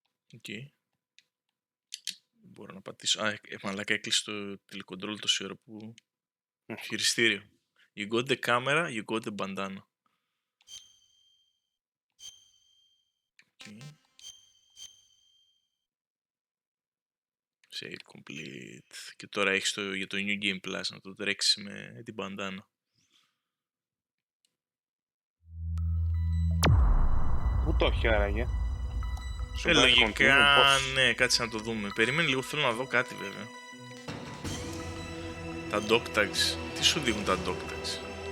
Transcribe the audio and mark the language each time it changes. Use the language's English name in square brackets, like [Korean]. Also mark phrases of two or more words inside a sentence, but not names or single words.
[Greek] Okay. Μπορώ να πατήσω. Μαλάκα έκλεισε το τηλεκοντρόλ τόση ώρα που... Χειριστήριο. [English] You got the camera, you got the bandana. Okay. Save complete. [Greek] Και τώρα έχεις για το [English] New Game Plus [Greek] να το τρέξεις με την bandana. Πού το έχει άραγε? Λογικά, ναι, κάτσε να το δούμε. Περίμενε λίγο, θέλω να δω κάτι βέβαια. Τα [English] dog tags. [Greek] Τι σου δείχνουν τα [English] dog tags?